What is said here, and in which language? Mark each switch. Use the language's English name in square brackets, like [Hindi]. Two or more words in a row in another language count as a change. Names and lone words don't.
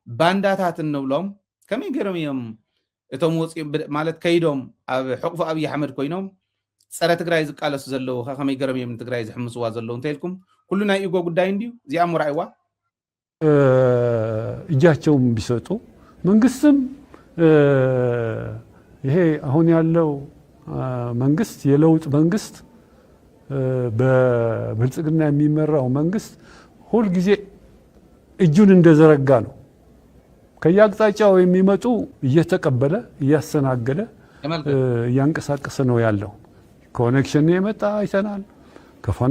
[Tigrinya] ባንዳታት እንብሎም ከመይ ገይሮም እዮም እቶም ወፂኦም ማለት ከይዶም ኣብ ሕቁፍ ኣብይ ኣሕመድ ኮይኖም ፀረ ትግራይ ዝቃለሱ ዘለዉ ከመይ ገይሮም እዮም ንትግራይ ዝሕምስዋ ዘለዉ እንተይልኩም ኩሉ ናይ ኢጎ ጉዳይ እንዲዩ እዚኣ ምርኣይዋ [Amharic] እጃቸውም ቢሰጡ መንግስትም ይሄ አሁን ያለው መንግስት የለውጥ መንግስት በብልጽግና የሚመራው መንግስት ሁል ጊዜ እጁን እንደዘረጋ ነው። ከያቅጣጫው የሚመጡ እየተቀበለ እያስተናገደ እያንቀሳቀሰ ነው ያለው። ኮኔክሽን የመጣ አይተናል፣ ከፋኖ